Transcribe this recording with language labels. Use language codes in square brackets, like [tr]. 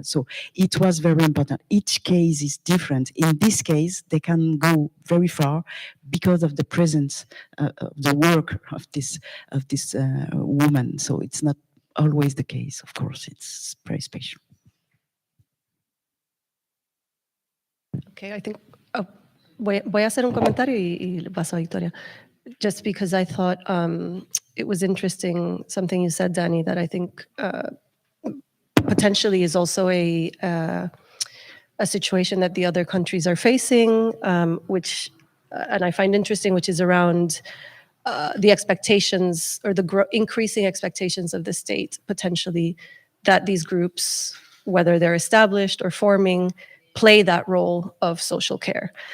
[en] So it was very important. Each case is different. In this case, they can go very far because of the presence of the work of this woman. So it's not always the case. Of course, it's very special. Okay, I think [es] voy a hacer un comentario y le paso a Victoria. [en] Just because I thought it was interesting, something you said, Danny, that I think potentially is also a situation that the other countries are facing, which, and I find interesting, which is around the expectations or the increasing expectations of the state, potentially, that these groups, whether they're established or forming, play that role of social care.